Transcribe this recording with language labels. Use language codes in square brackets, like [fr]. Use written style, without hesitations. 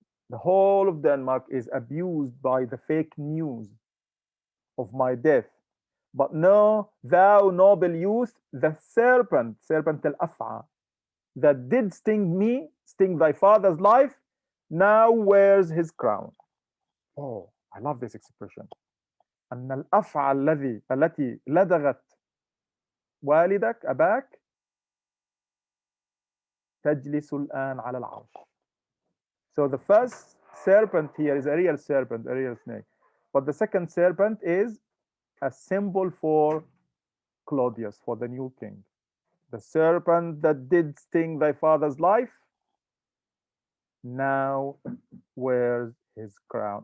[en] The whole of Denmark is abused by the fake news of my death. But know, thou noble youth, the serpent, serpent al-af'a, that did sting me, sting thy father's life, now wears his crown. Oh, I love this expression. [ar] أن الأفعى التي لدغت والدك أباك تجلس الآن على العرش. [en] So the first serpent here is a real serpent, a real snake. But the second serpent is a symbol for Claudius, for the new king. The serpent that did sting thy father's life now wears his crown.